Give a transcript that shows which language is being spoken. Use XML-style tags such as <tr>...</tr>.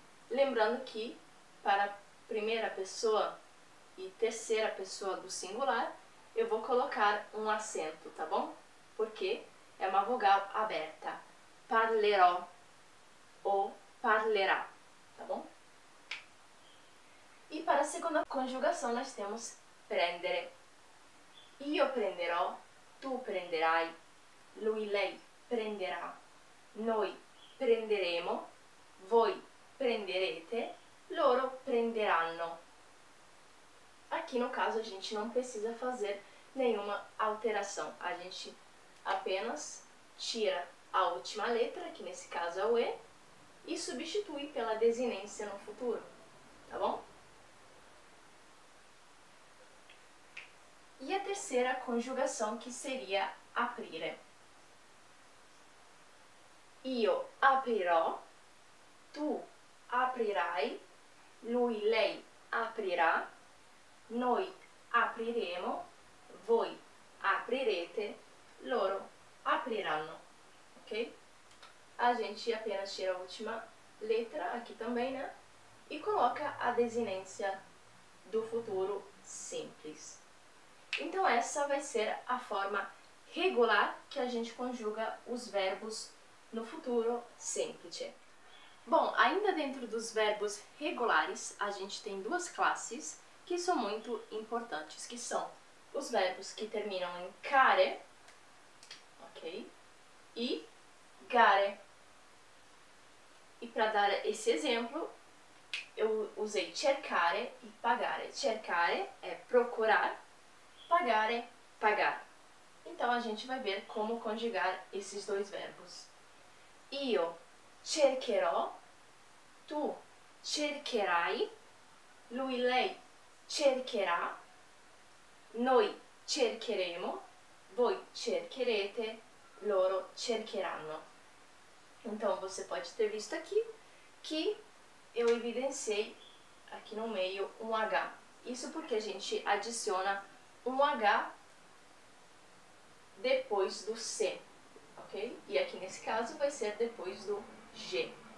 <pt>Lembrando que para a primeira pessoa e terceira pessoa do singular, eu vou colocar um acento, tá bom? Porque é uma vogal aberta. Parlerò ou parlerà, tá bom? E para a segunda conjugação nós temos prendere.</pt> <it>Io prenderò, tu prenderai, lui, lei prenderà, noi prenderemo, voi prenderete, loro prenderanno.</it> <pt>Aqui no caso a gente não precisa fazer nenhuma alteração, a gente apenas tira a última letra, que nesse caso é o E, e substitui pela desinência no futuro, tá bom? E a terceira conjugação, que seria aprire.</pt> <it>Io aprirò, tu aprirai, lui, lei aprirà, noi apriremo, voi aprirete, loro apriranno, ok?</it> <pt>A gente apenas tira a última letra aqui também, né? E coloca a desinência do futuro simples. Então essa vai ser a forma regular que a gente conjuga os verbos no futuro semplice. Bom, ainda dentro dos verbos regulares, a gente tem duas classes que são muito importantes, que são os verbos que terminam em care, ok? E gare. E para dar esse exemplo, eu usei cercare e pagare. Cercare é procurar, pagare, pagar. Então a gente vai ver como conjugar esses dois verbos.</pt> <it>Io cercherò, tu cercherai, lui, lei cercherà, noi cercheremo, voi cercherete, loro cercheranno.</it> <pt>Então você pode ter visto aqui que eu evidenciei aqui no meio um H. Isso porque a gente adiciona um H depois do C, ok? E aqui nesse caso vai ser depois do G.</pt>